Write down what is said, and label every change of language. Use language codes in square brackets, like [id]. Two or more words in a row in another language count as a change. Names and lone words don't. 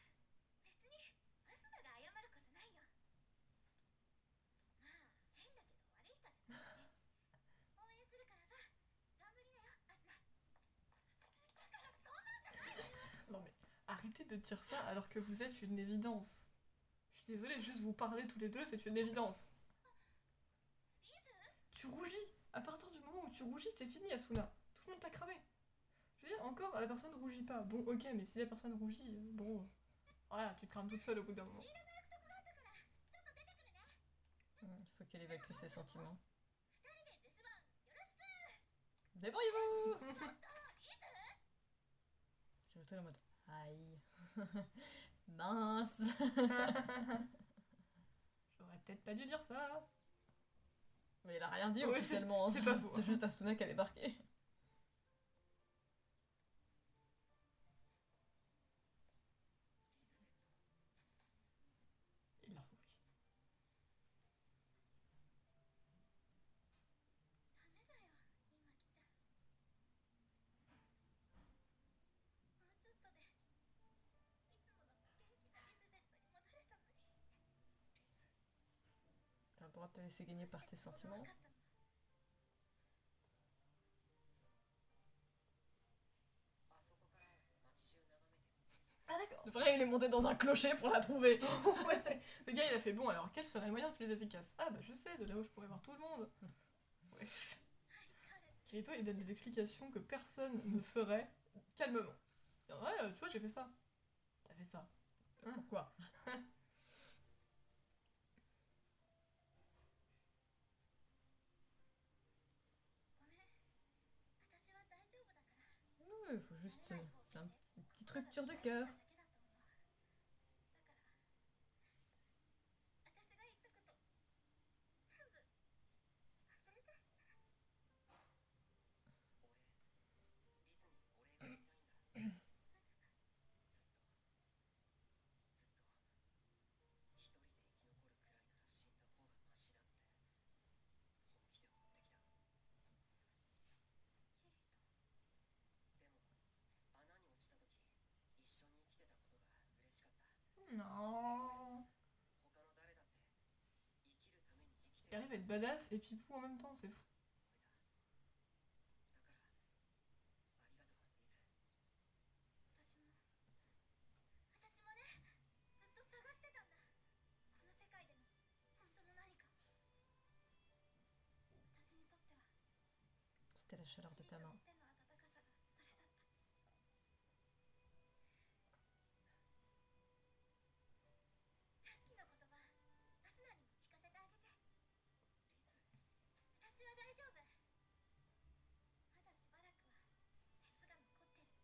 [ja] 別にアスナが謝ることないよ。まあ、変だけど悪い人じゃないね。応援するからさ、頑張りなよ、アスナ。だからそんなんじゃないわよ。 [fr] Non mais arrêtez de dire ça alors que vous êtes une évidence. Je suis désolée, juste vous parler tous les deux, c'est une évidence. [ja] リズ？ [fr] Tu rougis. À partir du moment où tu rougis, c'est fini Asuna. Tout le monde t'a cramé. Je veux dire, encore, la personne rougit pas. Bon, ok, mais si la personne rougit, bon... Voilà, tu te crames toute seule au bout d'un moment. [ja] 仕入れの約束があったから、ちょっと出てくるね。 [fr] Il faut qu'elle évacue ses sentiments. [ja] 二人で留守番よろしく。 [fr] Débrouillez-vous! [ja] ちょっと、リズ？ [fr] Je suis en mode, aïe. Mince. J'aurais peut-être pas dû dire ça. Mais il a rien dit Ouais, officiellement. c'est pas faux. C'est juste Asuna qui a débarqué. Il l'a retrouvé. [ja] ダメだよ、今来ちゃ。もうちょっとで、いつもの元気なリズベットに戻れたのに。 [fr] T'as le droit de te laisser gagner par tes sentiments. [ja] 分かったの。あそこから街中眺めてみつけた。 [fr] Ah d'accord. Vrai, il est monté dans un clocher pour la trouver. Ouais. Le gars il a fait bon, alors quel serait le moyen le plus efficace? Ah bah je sais, de là où je pourrais voir tout le monde. Ouais. Kirito il donne des explications que personne ne ferait calmement. Ouais, tu vois, j'ai fait ça. T'as fait ça. Pourquoi? [ja] ごめん。私は大丈夫だから。 [fr] Ouais, il faut juste faire une petite rupture de cœur. [ja] だけだと思う。だから、私が言ったこと、全部忘れて。俺、リズにお礼が言いたいんだ。ずっと、ずっと、一人で生き残るくらいなら死んだ方がマシだって、本気で思ってきた。キリト。でも、穴に落ちた時、一緒に生きてたことが嬉しかった。 [fr] Non. [ja] 他の誰だって生きるために生きて [fr] Il arrive à être badass et pipou en même temps, c'est fou. [ja] だからありがとうリズ。私もね、ずっと探してたんだ。この世界での本当の何かを。私 [fr] chaleur de ta main. [ja] 手の温かさがそれだった。さっきの言葉アスナにも聞かせてあげて。私は大丈夫。まだしばらくは熱が残ってる。